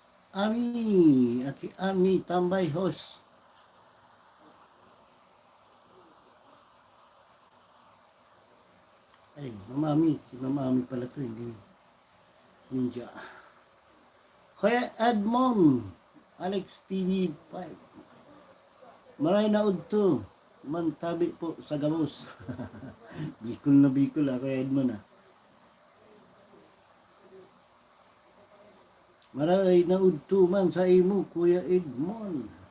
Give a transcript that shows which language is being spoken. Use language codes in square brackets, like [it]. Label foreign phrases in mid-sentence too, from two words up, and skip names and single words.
[tl] Ami, Ate Ami, tambay host. Ay, Mama Ami. Si Mama Ami pala to, hindi ninja. Kuya Edmond, Alex TV 5. [bik] Maray na udto. Mantabi po sa gamos. Bicol na Bicol Kuya Edmond Maray na udto man sa imo, Kuya Edmond.